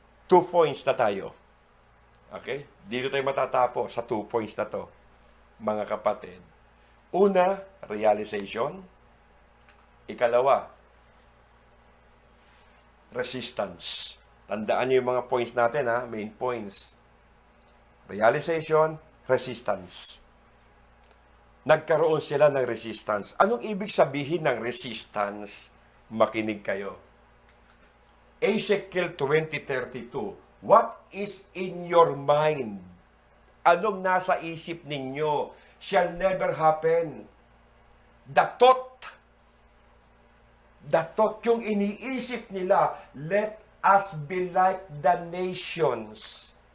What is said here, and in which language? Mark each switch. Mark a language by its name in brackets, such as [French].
[Filipino] 2 points na tayo. Okay? Dito tayo matatapos sa 2 points na to, mga kapatid. Una, realization. Ikalawa, resistance. Tandaan niyo yung mga points natin, ha? Main points. Realization, resistance. Nagkaroon sila ng resistance. Anong ibig sabihin ng resistance? Makinig kayo. Ezekiel 20:32. [English] What is in your mind? [Filipino] Anong nasa isip ninyo? [English] Shall never happen. The thought, [Filipino] yung iniisip nila, [English] let us be like the nations.